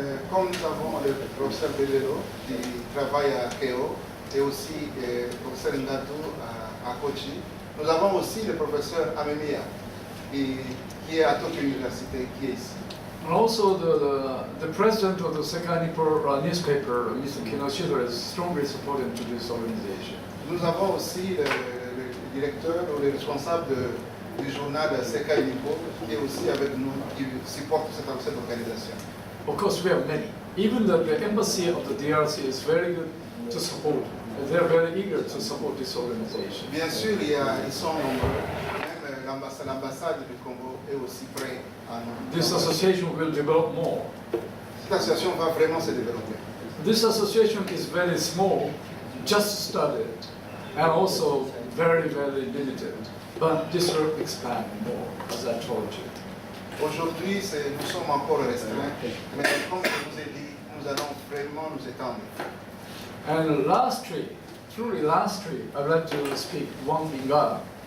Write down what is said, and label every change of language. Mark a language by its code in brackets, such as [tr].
[fr] Comme nous avons le professeur Belelo qui travaille à Keio et aussi le professeur Nato à Kochi, nous avons aussi le professeur Amemiya qui est à Tokyo University, qui est ici. [en] And also the president of the Sekai Nippo newspaper, Mr. Kinoshiro, is strongly supportive to this organization. [fr] Nous avons aussi le directeur ou le responsable du journal Sekai Nippo qui est aussi avec nous, qui supporte cette organisation. [en] Of course, we have many. Even the embassy of the DRC is very good to support. They're very eager to support this organization. [fr] Bien sûr, ils sont nombreux. Même l'ambassade du Congo est aussi prête à nous. [en] This association will develop more. [fr] Cette association va vraiment se développer. [en] This association is very small, just started, and also very, very limited. But this will expand more, as I told you. [fr] Aujourd'hui, nous sommes encore restreints, mais comme je vous ai dit, nous allons vraiment nous étendre. [en] And lastly, I'd like to speak one Lingala.